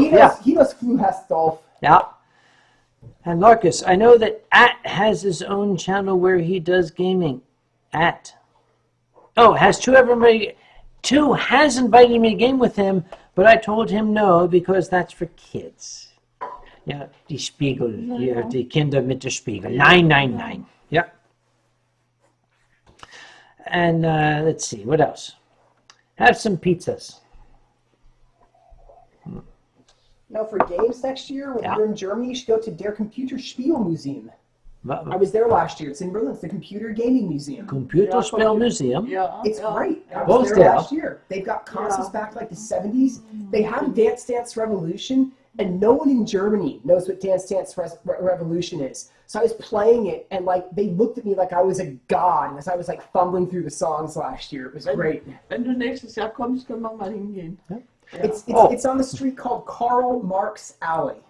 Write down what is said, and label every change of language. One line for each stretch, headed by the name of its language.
English: He knows who has Dolph. Yeah. And Larkus, I know that has his own channel where he does gaming. Oh, has Tu 2 has invited me to game with him, but I told him no because that's for kids.
German: Ja, die Spiegel, hier, die Kinder mit der Spiegel. Nein, nein, nein. Ja.
English: And let's see, what else? Have some pizzas. Now for games next year, when you're in Germany, you should go to Der Computerspielmuseum. I was there last year. It's in Berlin. It's the Computer Gaming Museum.
German: Computerspielmuseum.
English: Yeah. It's great. I was there last year. They've got consoles back to like the 70s. They have Dance Dance Revolution, and no one in Germany knows what Dance Dance Revolution is. So I was playing it, and like they looked at me like I was a god as I was like fumbling through the songs last year. It was great.
German: Wenn du nächstes Jahr kommst, können wir mal hingehen.
English: Yeah. It's on the street called Karl Marx Alley.